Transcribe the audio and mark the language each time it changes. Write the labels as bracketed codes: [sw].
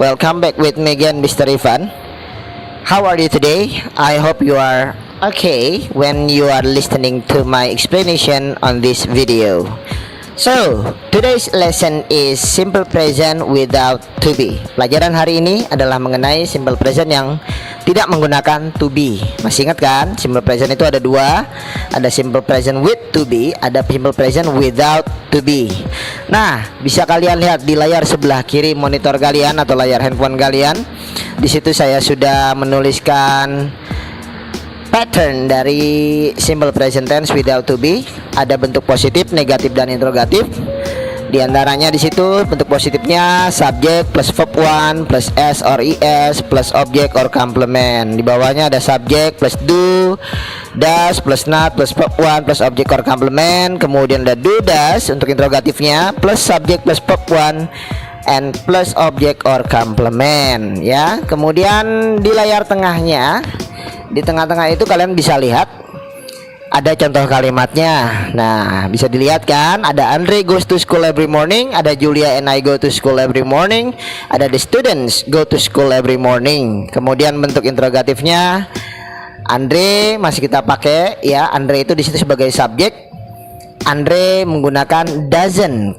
[en] Welcome back with me again, Mr. Ivan. How are you today? I hope you are okay when you are listening to my explanation on this video. So, today's lesson is simple present without to be. [id] Pelajaran hari ini adalah mengenai simple present yang tidak menggunakan to be. Masih ingat kan? Simple present itu ada dua. Ada simple present with to be, ada simple present without to be. Nah, bisa kalian lihat di layar sebelah kiri monitor kalian atau layar handphone kalian. Di situ saya sudah menuliskan pattern dari simple present tense without to be. Ada bentuk positif, negatif, dan interrogatif. Di antaranya di situ bentuk positifnya [en] subject plus verb 1 plus s or es plus object or complement. [id] Di bawahnya ada subject plus do, does plus not plus verb 1 plus object or complement. Kemudian ada do does untuk interrogatifnya plus subject plus verb 1 and plus object or complement ya. Kemudian di layar tengahnya, di tengah-tengah itu kalian bisa lihat ada contoh kalimatnya. Nah, bisa dilihat kan, ada [en] Andre goes to school every morning, [id] ada [en] Julia and I go to school every morning, [id] ada [en] the students go to school every morning. [id] Kemudian bentuk interrogatifnya Andre masih kita pakai ya. Andre itu di situ sebagai subjek. Andre menggunakan doesn't.